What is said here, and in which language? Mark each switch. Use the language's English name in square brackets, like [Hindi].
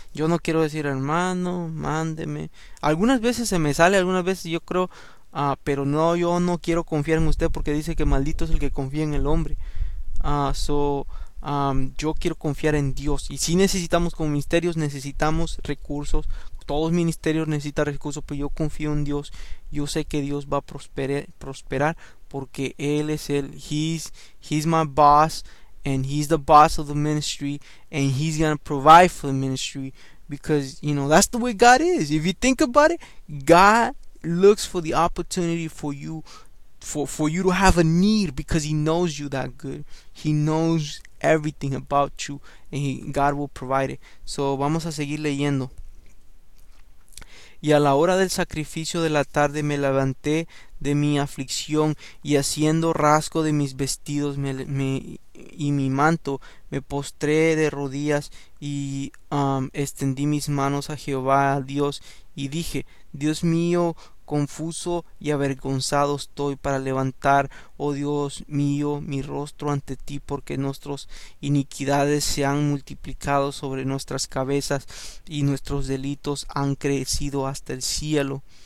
[Spanish] Yo no quiero decir: hermano, mándeme. Algunas veces se me sale, algunas veces yo creo, pero no, yo no quiero confiar en usted porque dice que maldito es el que confía en el hombre. Yo quiero confiar en Dios. Y si necesitamos, como ministerios, necesitamos recursos. Todos ministerios necesitan recursos, pero yo confío en Dios. Yo sé que Dios va a prosperar porque Él es el, [English] he's my boss, and he's the boss of the ministry, and he's gonna provide for the ministry, because, you know, that's the way God is. If you think about it, God looks for the opportunity for you. For you to have a need, because he knows you that good. He knows everything about you, and God will provide it. So [Spanish] vamos a seguir leyendo. Y a la hora del sacrificio de la tarde me levanté de mi aflicción, y haciendo rasgo de mis vestidos y mi manto, me postré de rodillas y extendí mis manos a Jehová, a Dios, y dije: Dios mío, confuso y avergonzado estoy para levantar, oh Dios mío, mi rostro ante ti, porque nuestras iniquidades se han multiplicado sobre nuestras cabezas y nuestros delitos han crecido hasta el cielo.